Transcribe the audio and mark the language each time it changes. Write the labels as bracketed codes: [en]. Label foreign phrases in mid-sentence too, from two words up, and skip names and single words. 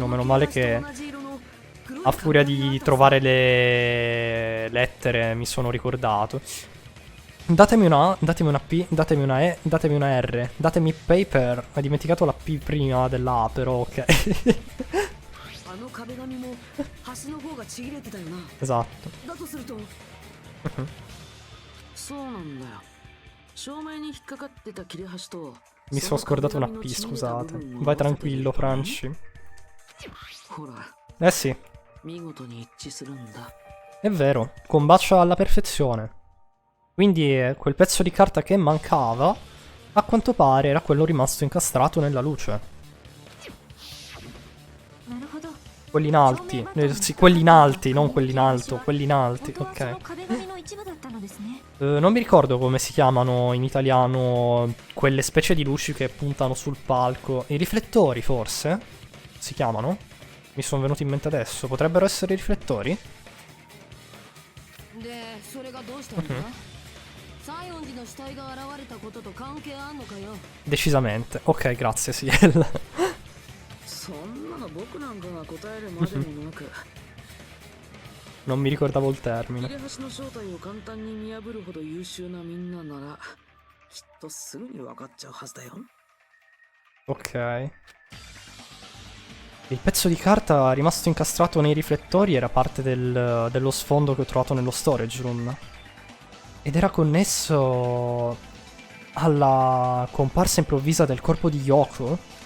[it] Meno male che a furia di trovare le lettere mi sono ricordato. Datemi una A, datemi una P, datemi una E, datemi una R, datemi paper. Ho dimenticato la P prima della A, però ok. [ja] あの壁紙も端の方がちぎれてたよな。 [it] Esatto. [ja] だとするとそうなんだよ。照明に引っかかってた切れ端と [it] Mi sono scordato una P, scusate. Vai tranquillo, Franci. [ja] ほら [it] Eh sì, [ja] 見事に一致するんだ。 [it] è vero, combacia alla perfezione. Quindi quel pezzo di carta che mancava, a quanto pare era quello rimasto incastrato nella luce. [ja] なるほど。 [it] Quelli in alti. Sì, quelli in alti, non quelli in alto, quelli in alti, [ja] 本当はそ [it] ok. [ja] の壁紙の一部だったのですね。 [it] Non mi ricordo come si chiamano in italiano quelle specie di luci che puntano sul palco. I riflettori, forse? Si chiamano? Mi sono venuti in mente adesso. Potrebbero essere i riflettori? [ja] でそれがどうしたんだ、西園寺の死体が現れたことと関係あんのかよ。 [it] Decisamente. Ok, grazie, Siel. [ja] そんなの僕なんかが答えるまでもなく [it] Non mi ricordavo il [ja] 切 [it] termine. [ja] れ端の正体を簡単に見破るほど優秀なみんなならきっとすぐに分かっちゃうはずだよ。 [it] Ok. Il pezzo di carta rimasto incastrato nei riflettori era parte dello sfondo che ho trovato nello [en] storage room. [it] Ed era connesso alla comparsa improvvisa del corpo di Yoko.